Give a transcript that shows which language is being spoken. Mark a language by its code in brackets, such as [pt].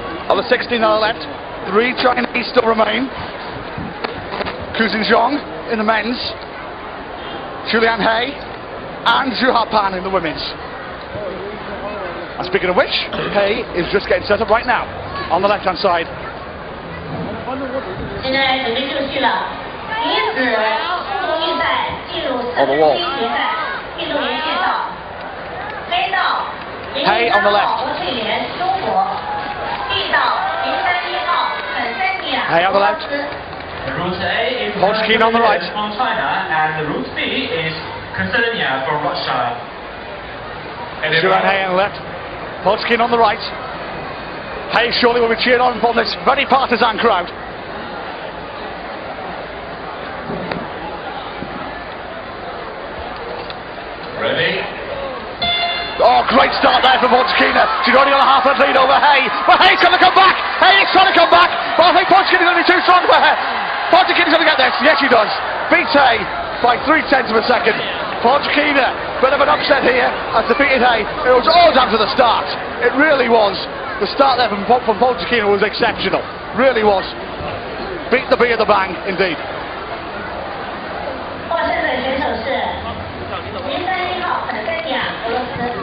[en] Of the 16 that are left, 3 Chinese still remain. Chongqing in the men's, Julian He and Zhu Hapan in the women's. And speaking of which, He is just getting set up right now on the left-hand side. [zh] 现在准备就绪了，女子速度预赛进入4分之一决赛，运动员介绍：黑道03号何翠莲，中国；B道031号本山尼亚，俄罗斯。 [en] Route A is Chongqing on the right. From China, and Route B is Kansanya from Russia. Julian He on the left, Chongqing on the right. He surely will be cheered on from this very partisan crowd. Ready? Oh, great start there for Chongqing. She's already got a half a lead over He. But He's going to come back. He is trying to come back. But I think Chongqing is going to be too strong for her. Chongqing is going to get this. Yes, she does. Beats He by 0.3 of a second. Chongqing, bit of an upset here, has defeated He. It was all down to the start. It really was. The start there from Chongqing was exceptional. Really was. Beat the bee of the bang, indeed. [zh] 获胜的选手是031号本山尼亚，俄罗斯。